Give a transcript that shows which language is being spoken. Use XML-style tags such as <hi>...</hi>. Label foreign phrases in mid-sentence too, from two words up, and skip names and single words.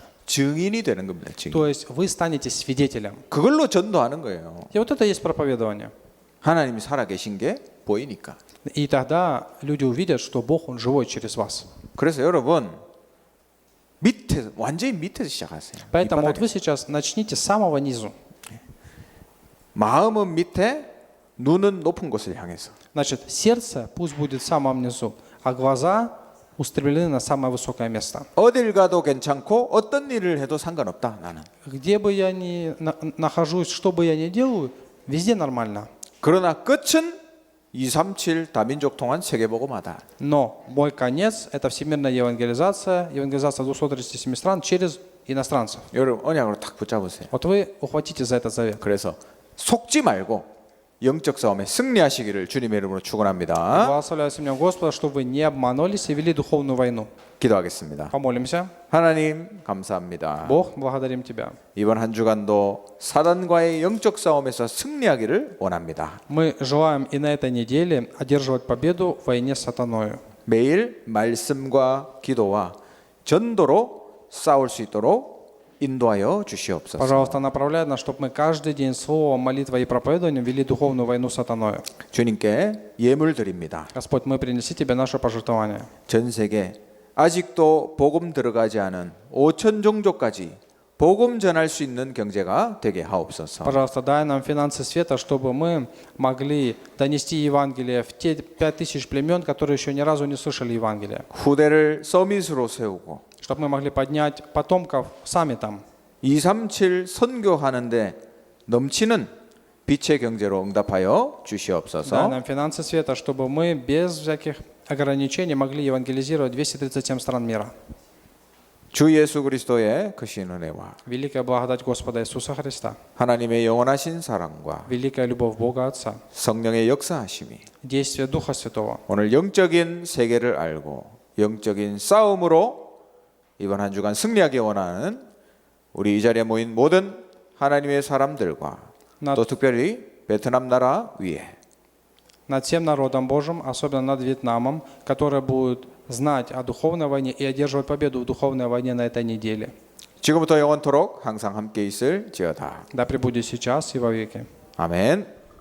<ko>증인이 되는 겁니다. 증인.</ko> <ru>То есть вы станете свидетелем.</ru> <ko>그걸로 전도하는 거예요.</ko> <ru>И вот это есть проповедование.</ru> <ko>하나님이 살아계신 게 보이니까.</ko> <ru>И тогда люди увидят, что Бог, Он живой через вас.</ru> <ko>그래서 여러분 완전히 밑에서 시작하세요.</ko> <ru>Поэтому вот вы сейчас начните с самого низу.</ru> <ko>마음은 밑에, 눈은 높은 곳을 향해서.</ko> <ru>Значит, сердце пусть будет в самом низу, а глаза устремлены на самое высокое место.</ru> <ko>어딜 가도 괜찮고 어떤 일을 해도 상관없다. 나는.</ko> <ru>Где бы я ни нахожусь, что бы я ни делаю, везде нормально.</ru> <ko>그러나 끝은 237 다민족 통한 세계복음화다.</ko> <ru>Но мой конец – это всемирная евангелизация, евангелизация 237 стран через иностранцев.</ru> <ko>여러분 언약으로 탁 붙잡으세요.</ko> <ru>Вот вы ухватите за этот завет.</ru> <ko>그래서 속지 말고 영적 싸움에 승리하시기를 주님의 이름으로 축원합니다.</ko> <ru>Благословляю именем Господа, чтобы вы не обманулись и вели духовную войну.</ru> <ko>기도하겠습니다.</ko> <ru>Помолимся.</ru> <ko>하나님 감사합니다.</ko> <ru>Бог, благодарим Тебя.</ru> <ko>이번 한 주간도 사단과의 영적 싸움에서 승리하기를 원합니다.</ko> <ru>Мы желаем и на этой неделе одерживать победу в войне с сатаною.</ru> <ko>매일 말씀과 기도와 전도로 싸울 수 있도록 인도하여 주시옵소서.</ko> <ru>Пожалуйста, направляй нас, чтобы мы каждый день словом, молитвой и проповедованием вели духовную войну с сатаною.</ru> <ko>주님께 예물 드립니다.</ko> <ru>Господь, мы принеси Тебе наше пожертвование.</ru> <ko>전 세계 아직도 복음 들어가지 않은 5천 종족까지 복음 전할 수 있는 경제가 되게 하옵소서.</ko> <ru>Пожалуйста, дай нам финансы света, чтобы мы могли донести Евангелие в те 5000 племен, которые еще ни разу не слышали Евангелия.</ru> <ko>후대를 서밋으로 세우고</ko> <ru>Чтобы мы могли поднять потомков сами там.</ru> <ko>237 선교하는데 넘치는 빛의 경제로 응답하여 주시옵소서.</ko> <ru>Дай нам финансы света, чтобы мы без всяких ограничений могли евангелизировать 237 стран мира.</ru> <ko>주 예수 그리스도의 크신 은혜와</ko> <ru>Великая благодать Господа Иисуса Христа,</ru> <ko>하나님의 영원하신 사랑과</ko> <ru>великая любовь Бога Отца,</ru> <ko>성령의 역사하심이</ko> <ru>действие Духа Святого.</ru> <ko>오늘 영적인 세계를 알고 영적인 싸움으로 이번 한 주간 승리하기 원하는 우리 이 자리에 모인 모든 하나님의 사람들과 또 특별히 베트남 나라 위에</ko> <ru>Над всем народом Божьим, особенно над Вьетнамом, которые будут знать о духовной войне и одерживать победу в духовной войне на этой неделе.</ru> <ko>지금부터 영원토록 항상 함께 있을지어다.</ko> <ru>Да пребудет сейчас и во веки.</ru> <ko>아멘.</ko>